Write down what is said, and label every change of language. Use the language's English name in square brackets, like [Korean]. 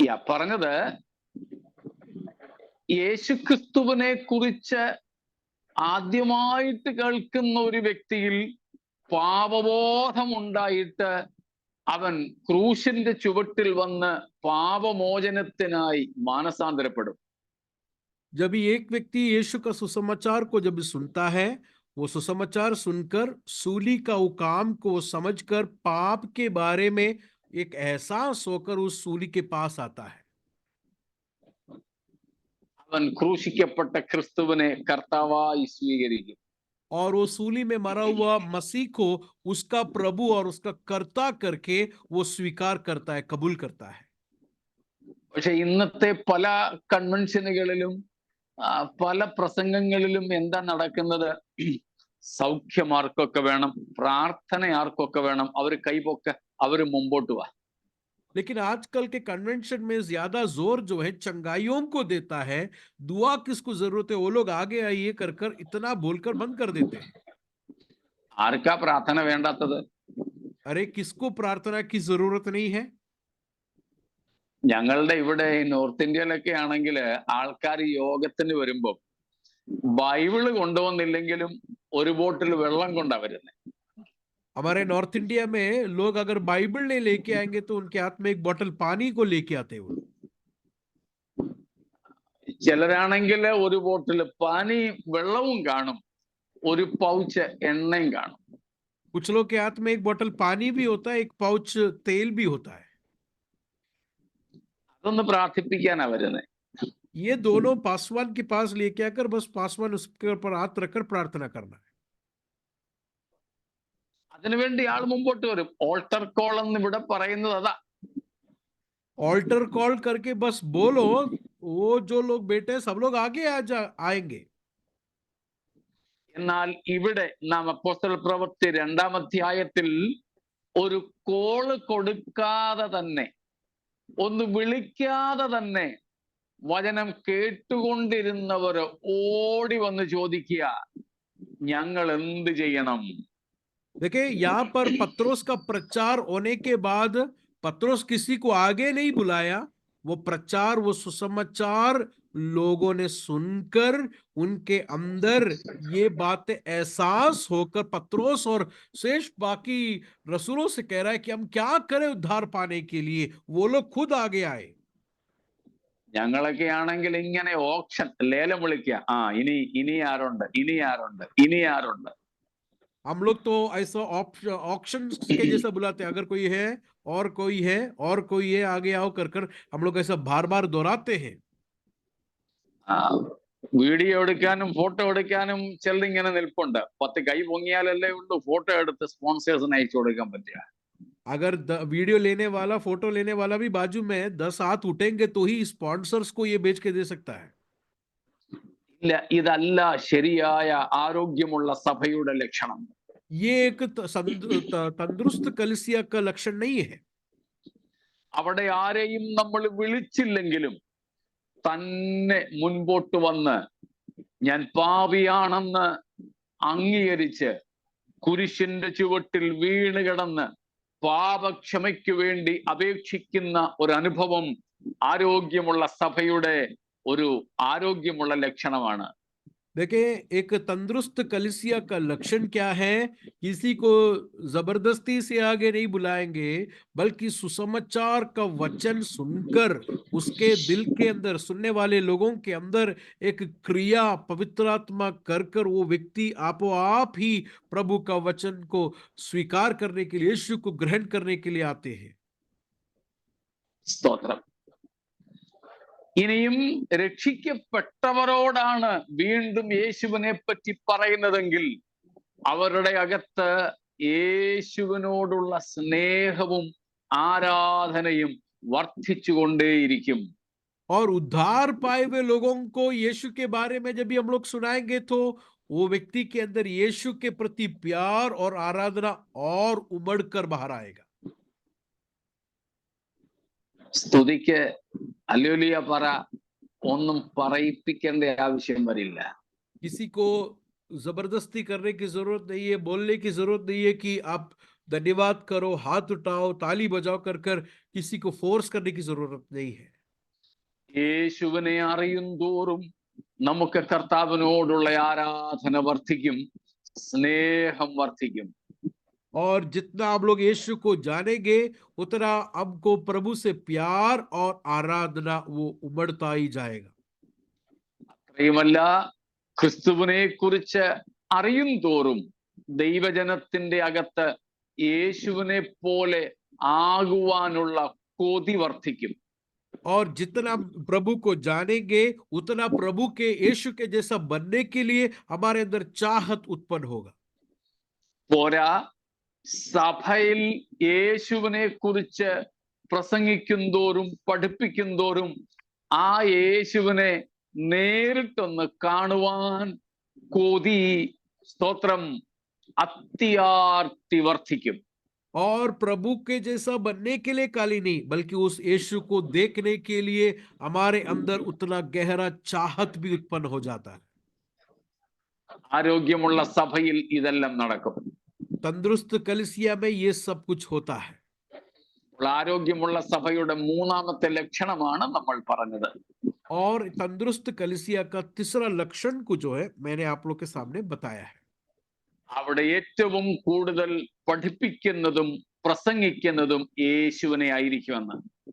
[Malayalam] പറഞ്ഞത് യേശുക്രിസ്തുവിനെ കുറിച്ച് ആദ്യമായിട്ട് കേൾക്കുന്ന ഒരു വ്യക്തിയിൽ പാപബോധമുണ്ടായിട്ട് അവൻ ക്രൂശിന്റെ ചുവട്ടിൽ വന്ന് പാപമോചനത്തിനായി മാനസാന്തരപ്പെടും. [Hindi] जब एक व्यक्ति यीशु का सुसमाचार को जब सुनता है, वो सुसमाचार सुनकर सूली का वो काम को समझकर पाप के बारे में एक एहसास होकर उस सूली के पास आता है. [Malayalam] അവൻ ക്രൂശിക്കപ്പെട്ട ക്രിസ്തുവിനെ കർത്താവായി സ്വീകരിക്കും. [Hindi] और वो सूली में मरा हुआ मसीह को उसका प्रभु और उसका कर्ता करके वो स्वीकार करता है, कबूल करता है। [Malayalam] പക്ഷെ ഇന്നത്തെ പല കൺവെൻഷനുകളിലും പല പ്രസംഗങ്ങളിലും എന്താ നടക്കുന്നത്? സൗഖ്യം ആർക്കൊക്കെ വേണം, പ്രാർത്ഥന ആർക്കൊക്കെ വേണം, അവർ കൈപൊക്ക, അവർ മുമ്പോട്ട് വാ. [Hindi] लेकिन आजकल के कन्वेंशन में ज्यादा जोर जो है चंगाइयों को देता है, दुआ किसको जरूरत है वो लोग आगे आइए कर कर इतना बोलकर बंद कर देते हैं। [Malayalam] ആർക്കാ പ്രാർത്ഥന വേണ്ടാത്തത്? [Hindi] अरे किसको प्रार्थना की जरूरत नहीं है? [Malayalam] ഞങ്ങളുടെ ഇവിടെ നോർത്ത് ഇന്ത്യയിലൊക്കെ ആണെങ്കിൽ ആൾക്കാർ യോഗത്തിന് വരുമ്പോൾ ബൈബിള് കൊണ്ടുവന്നില്ലെങ്കിലും ഒരു ബോട്ടിൽ വെള്ളം കൊണ്ടാ വരുന്നത്. [Hindi] हमारे नॉर्थ इंडिया में लोग अगर बाइबल नहीं लेके आएंगे तो उनके हाथ में एक बोतल पानी को लेके आते हैं। [Malayalam] ചിലരാണെങ്കിൽ ഒരു ബോട്ടിൽ പാനി വെള്ളവും കാണും, ഒരു പൗച്ച് എണ്ണയും കാണും. [Hindi] कुछ लोग के हाथ में एक बोतल पानी भी होता है, एक पाउच तेल भी होता है। [Malayalam] അതൊന്ന് പ്രാർത്ഥിപ്പിക്കാനാ വരുന്നത്. [Hindi] ये दोनों पासवान के पास लेके आकर बस पासवान उसके ऊपर हाथ रखकर प्रार्थना करना है। [Malayalam] അതിനുവേണ്ടി ആൾ മുമ്പോട്ട് വരും. ഓൾട്ടർ കോൾ എന്ന് ഇവിടെ പറയുന്നത് അതാ. [Hindi] ऑल्टर कॉल करके बस बोलो, वो जो लोग बैठे सब लोग आगे आएंगे। [Malayalam] എന്നാൽ ഇവിടെ നാം അപ്പോസ്തല പ്രവൃത്തി 2-ാം അധ്യായത്തിൽ ഒരു കോള് കൊടുക്കാതെ തന്നെ, ഒന്ന് വിളിക്കാതെ തന്നെ വചനം കേട്ടുകൊണ്ടിരുന്നവര് ഓടി വന്ന് ചോദിക്കുക, ഞങ്ങൾ എന്ത് ചെയ്യണം? [Hindi] देखिए यहाँ पर पत्रोस का प्रचार होने के बाद पत्रोस किसी को आगे नहीं बुलाया, वो प्रचार, वो सुसमाचार लोगों ने सुनकर उनके अंदर ये बातें एहसास होकर पत्रोस और शेष बाकी रसूलों से कह रहा है कि हम क्या करें उद्धार पाने के लिए, वो लोग खुद आगे आए। [Malayalam] ഞങ്ങളൊക്കെ ആണെങ്കിൽ ഇങ്ങനെ ഓപ്ഷൻ, ലേലം വിളിക്കുക, ഇനി ആരുണ്ട്, ഇനി ആരുണ്ട്, ഇനി ആരുണ്ട്. [Hindi] हम लोग तो ऐसा ऑक्शन के जैसा बुलाते हैं, अगर कोई है और कोई है और कोई है, आगे आओ कर कर हम लोग ऐसा बार बार दोहराते हैं। [Malayalam] വീഡിയോ എടുക്കാനും ഫോട്ടോ എടുക്കാനും ചിലരിങ്ങനെ നിൽപ്പുണ്ട്. 10 കൈ പൊങ്ങിയാലല്ലേ ഉള്ളൂ ഫോട്ടോ എടുത്ത് സ്പോൺസേഴ്സിന് അയച്ചു കൊടുക്കാൻ പറ്റുക. [Hindi] अगर वीडियो लेने वाला, फोटो लेने वाला भी बाजू में 10 हाथ उठेंगे तो ही स्पॉन्सर्स को ये बेच के दे सकता है। [Malayalam] ഇല്ല, ഇതല്ല ശരിയായ ആരോഗ്യമുള്ള സഭയുടെ ലക്ഷണം. [Hindi] ये एक तंदुरुस्त कलीसिया का लक्षण नहीं है। [Malayalam] അവിടെ ആരെയും നമ്മൾ വിളിച്ചില്ലെങ്കിലും തന്നെ മുൻപോട്ട് വന്ന് ഞാൻ പാപിയാണെന്ന് അംഗീകരിച്ച് കുരിശിന്റെ ചുവട്ടിൽ വീണ് കിടന്ന് പാപക്ഷമയ്ക്ക് വേണ്ടി അപേക്ഷിക്കുന്ന ഒരു അനുഭവം ആരോഗ്യമുള്ള സഭയുടെ ഒരു ആരോഗ്യമുള്ള ലക്ഷണമാണ്. [Hindi] देखिए एक तंदुरुस्त कलीसिया का लक्षण क्या है? किसी को जबरदस्ती से आगे नहीं बुलाएंगे, बल्कि सुसमाचार का वचन सुनकर उसके दिल के अंदर, सुनने वाले लोगों के अंदर एक क्रिया पवित्र आत्मा कर कर वो व्यक्ति आपो आप ही प्रभु का वचन को स्वीकार करने के लिए, यीशु को ग्रहण करने के लिए आते हैं। [Malayalam] സ്തോത്രം. ഇനിയും രക്ഷിക്കപ്പെട്ടവരോടാണ് വീണ്ടും യേശുവിനെ പറ്റി പറയുന്നതെങ്കിൽ അവരുടെ അകത്ത് യേശുവിനോടുള്ള സ്നേഹവും ആരാധനയും വർദ്ധിച്ചുകൊണ്ടേയിരിക്കും. [Hindi] और उद्धार पाए हुए लोगों को यीशु के बारे में जब भी हम लोग सुनाएंगे तो वो व्यक्ति के अंदर यीशु के प्रति प्यार और आराधना और उमड़ कर बाहर आएगा। [Malayalam] സ്തുതിക്ക് ഹല്ലേലൂയ പറ, ഒന്നും പറയിപ്പിക്കേണ്ട ആവശ്യം വരില്ല. [Hindi] किसी को जबरदस्ती करने की जरूरत नहीं है, बोलने की जरूरत नहीं है कि आप धन्यवाद करो, हाथ उठाओ, ताली बजाओ कर कर किसी को फोर्स करने की जरूरत नहीं है। [Malayalam] യേശുവിനെ അറിയും തോറും നമുക്ക് കർത്താവിനോടുള്ള ആരാധന വർദ്ധിക്കും, സ്നേഹം വർദ്ധിക്കും. [Hindi] और जितना आप लोग यीशु को जानेंगे उतना आपको प्रभु से प्यार और आराधना वो उमड़ता ही जाएगा। [Malayalam] അത്രയുമല്ല, ക്രിസ്തുവിനെ കുറിച്ച് അറിയും തോറും ദൈവജനത്തിന്റെ അകത്ത് യേശുവിനെ പോലെ ആകുവാനുള്ള കൊതി വർദ്ധിക്കും. [Hindi] और जितना प्रभु को जानेंगे उतना प्रभु के यीशु के जैसा बनने के लिए हमारे अंदर चाहत उत्पन्न होगा। [Malayalam] പോരാ, സഭയിൽ യേശുവിനെ കുറിച്ച് പ്രസംഗിക്കും തോറും പഠിപ്പിക്കും തോറും ആ യേശുവിനെ നേരിട്ടൊന്ന് കാണുവാൻ കൊതി, സ്തോത്രം, അത്യാർത്തി വർദ്ധിക്കും. [Hindi] और प्रभु के जैसा बनने के लिए खाली नहीं बल्कि उस यीशु को देखने के लिए हमारे अंदर उतना गहरा चाहत भी उत्पन्न हो जाता है। [Malayalam] ആരോഗ്യമുള്ള സഭയിൽ ഇതെല്ലാം നടക്കും. [Hindi] तंदुरुस्त कलीसिया में ये सब कुछ होता है। [Malayalam] ആരോഗ്യമുള്ള സഭയുടെ മൂന്നാമത്തെ ലക്ഷണമാണ് നമ്മൾ പറഞ്ഞത്. [Hindi] और तंदुरुस्त कलीसिया का तीसरा लक्षण को जो है मैंने आप लोग के सामने बताया है। [Malayalam] അവിടെ ഏറ്റവും കൂടുതൽ പഠിപ്പിക്കുന്നതും പ്രസംഗിക്കുന്നതും യേശുവിനെ ആയിരിക്കുമെന്ന്.